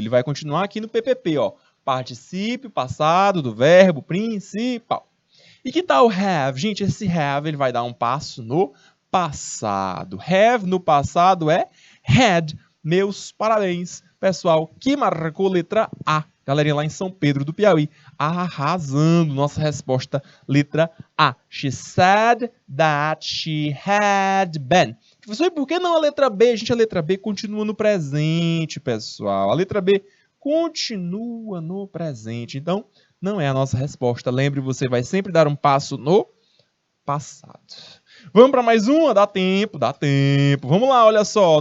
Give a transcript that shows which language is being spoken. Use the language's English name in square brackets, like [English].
[Portuguese] Ele vai continuar aqui no PPP, ó. Particípio passado do verbo principal. E que tal have? Gente, esse have ele vai dar um passo no passado. Have no passado é had. Meus parabéns, pessoal, que marcou letra A. Galerinha lá em São Pedro do Piauí, arrasando. Nossa resposta, letra A. [English] She said that she had been. [Portuguese] Professor, e por que não a letra B? Gente, a letra B continua no presente, pessoal. A letra B continua no presente. Então, não é a nossa resposta. Lembre, você vai sempre dar um passo no passado. Vamos para mais uma? Dá tempo, dá tempo. Vamos lá, olha só.